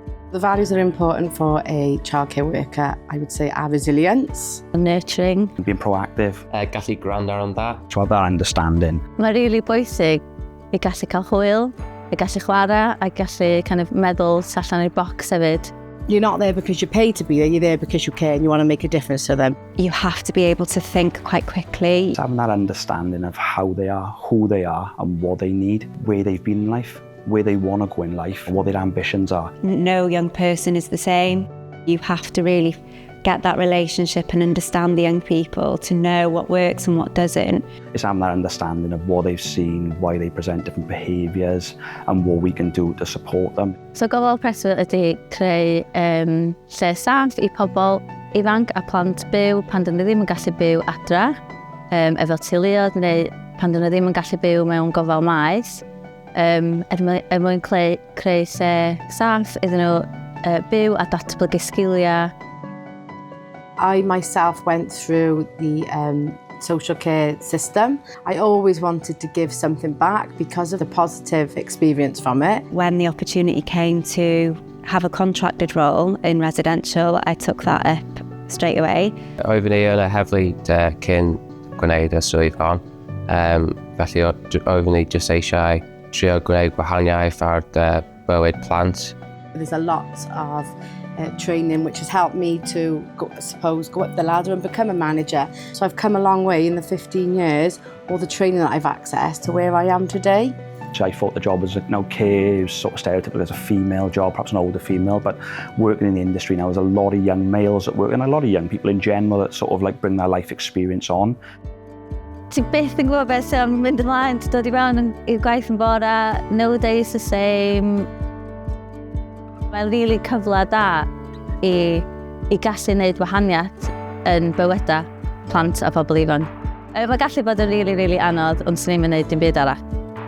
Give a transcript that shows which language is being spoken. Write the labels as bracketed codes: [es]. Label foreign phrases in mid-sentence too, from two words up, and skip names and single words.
[en] The values that are important for a childcare worker, I would say, are resilience. Nurturing. Being proactive. [cy] Gallu gwrando ar that. [en] To have that understanding. [cy] Mae'n rili bwysig i gallu cael hwyl, i gallu chwarae, a gallu [en] kind of [cy] meddwl allan i'r bocs hefyd. [en] You're not there because you're paid to be there, you're there because you care and you want to make a difference to them. You have to be able to think quite quickly. Having that understanding of how they are, who they are and what they need, where they've been in life, where they want to go in life, and what their ambitions are. No young person is the same. You have to really get that relationship and understand the young people to know what works and what doesn't. It's having that understanding of what they've seen, why they present different behaviours and what we can do to support them. [cy] So gofal preswyl ydy creu lle saff I pobl ifanc a plant byw pan dyn nhw ddim yn gallu byw adra, efo teuluoedd neu pan dyn nhw ddim yn gallu byw mewn gofal maes. Mwyn creu lle saff iddyn nhw byw a datblygu sgiliau. [en] I myself went through the social care system. I always wanted to give something back because of the positive experience from it. When the opportunity came to have a contracted role in residential, I took that up straight away. [cy] Oeddwn I yn y heddlu cyn gwneud y swydd hon. Felly oeddwn I jyst eisiau trio gwneud gwahaniaeth ar bywyd plant. [en] There's a lot of training which has helped me to, go up the ladder and become a manager. So I've come a long way in the 15 years, all the training that I've accessed to where I am today. I thought the job was care, was sort of stereotypical as a female job, perhaps an older female, but working in the industry now, there's a lot of young males that work and a lot of young people in general that sort of like bring their life experience on. [cy] Ti byth yn gwybod beth sy'n mynd ymlaen, ti'n dod I fewn i'r gwaith yn bore, [en] no day is the same. [cy] Mae'n rili cyfle da I gallu gwneud wahaniaeth yn bywydau plant a pobl ifanc. Mae gallu bod yn rili anodd ond swn I'm yn gwneud dim byd arall.